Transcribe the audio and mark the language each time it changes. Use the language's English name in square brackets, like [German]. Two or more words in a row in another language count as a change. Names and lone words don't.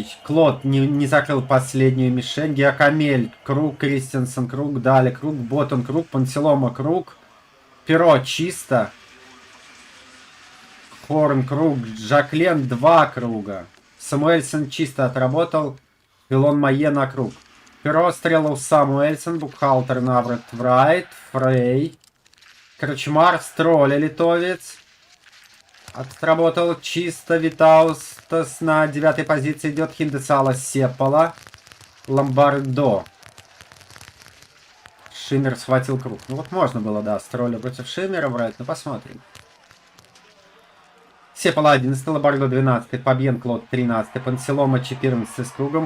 [Russian] Клод не закрыл последнюю мишень. Гиакамель, круг, Кристенсен, круг, Дали, круг, Боттон, круг, Пансилома, круг. Перо чисто. Хорн, круг, Жаклен, 2 круга. Самуэльсон чисто отработал. Филон Майе на круг. Перо стрелал Самуэльсон, Букхалтер, Наврат, Врайт, Фрей. Крачмар, Строля, литовец. Отработал чисто. Витаустас на 9 позиции идет. Хиндесала, Сепала. Ломбардо. Шиммер схватил круг. Ну вот можно было, да, Строля против Шиммера брать. Ну посмотрим. Сепала 11, Ломбардо 12, Фабьен Клод 13, Пансилома 14 с кругом.